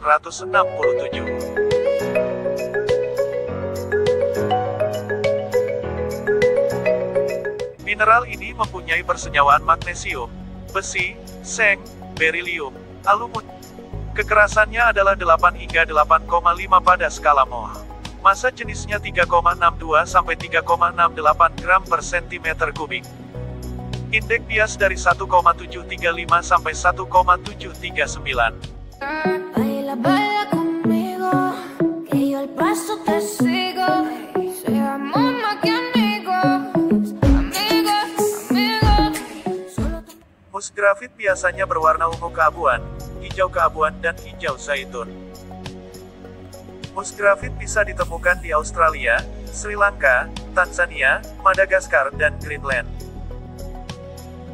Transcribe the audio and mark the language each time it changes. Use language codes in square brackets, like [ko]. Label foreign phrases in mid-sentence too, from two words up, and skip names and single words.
[id] Mineral ini mempunyai persenyawaan magnesium, besi, seng, berilium, aluminium. Kekerasannya adalah 8 hingga 8,5 pada skala Mohs. Massa jenisnya 3,62 sampai 3,68 gram per cm kubik. Indeks bias dari 1,735 sampai 1,739. [es] Baila, baila conmigo, que yo al paso te sigo. Seamos más que amigos, amigos, amigos. [id] Musgrafit biasanya berwarna ungu keabuan, hijau keabuan dan hijau zaitun. Musgrafit bisa ditemukan di Australia, Sri Lanka, Tanzania, Madagaskar dan Greenland.